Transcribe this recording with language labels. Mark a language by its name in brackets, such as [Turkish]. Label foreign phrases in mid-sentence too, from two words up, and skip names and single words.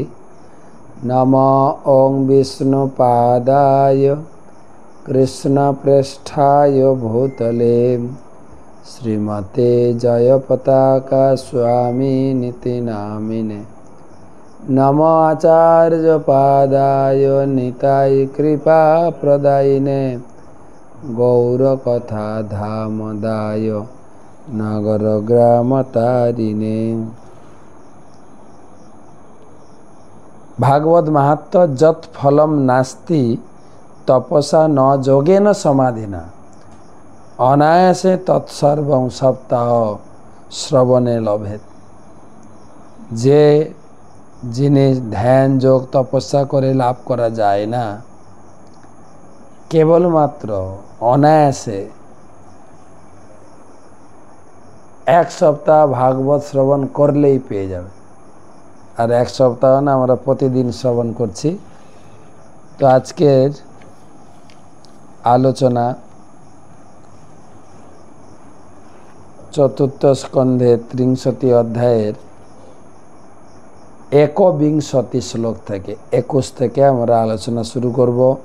[Sanskrit] नमो ओं विष्णुपादाय कृष्णप्रेष्ठाय भूतले श्रीमते जयपताका स्वामिनिति नामिने नमो आचार्यपादाय निताय कृपा प्रदायिने गौरकथा धामदाय नगर ग्राम तारिणे। भागवत महात्म्य जत फलम नास्ति तपसा न जोगेन समाधिना अनायासे तत्सर्वं सप्ताह श्रवणे लभेत। [Bangla] যে জিনিস ধ্যান যোগ তপস্যা করে লাভ করা যায় না কেবলমাত্র অনায়াসে এক সপ্তাহ ভাগবত শ্রবণ করলেই পেয়ে যাবে। আর এক সপ্তাহ না, আমরা প্রতিদিন শ্রবণ করছি। তো আজকের আলোচনা চতুর্থ স্কন্ধে ৩০ অধ্যায়ের ১বিংশতি শ্লোক থেকে ২১ থেকে আমরা আলোচনা শুরু করব।